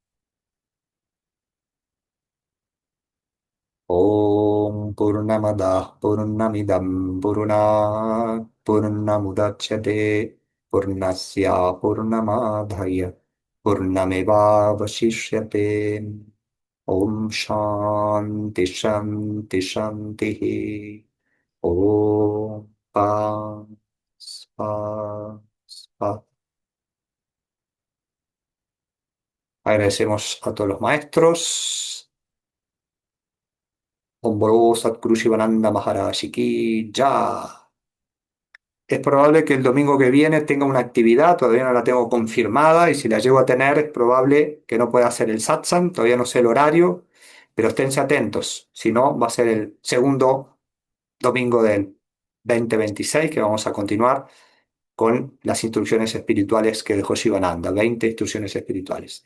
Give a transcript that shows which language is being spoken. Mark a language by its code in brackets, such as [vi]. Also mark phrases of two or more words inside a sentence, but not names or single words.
[sa] Om Purnamada Purnamidam Purnamudachyate Purnasya Purnamadhaya Purnameva Vashishyate. Om Shanti Shanti Shanti. [es] Om Pa Spa Spa. Agradecemos a todos los maestros. [hi] Om Boro Satguru Shivananda Maharaj Ki Jai. [es] Es probable que el domingo que viene tenga una actividad, todavía no la tengo confirmada y si la llego a tener es probable que no pueda hacer el satsang, todavía no sé el horario, pero esténse atentos, si no va a ser el segundo domingo del 2026 que vamos a continuar con las instrucciones espirituales que dejó Shivananda, 20 instrucciones espirituales.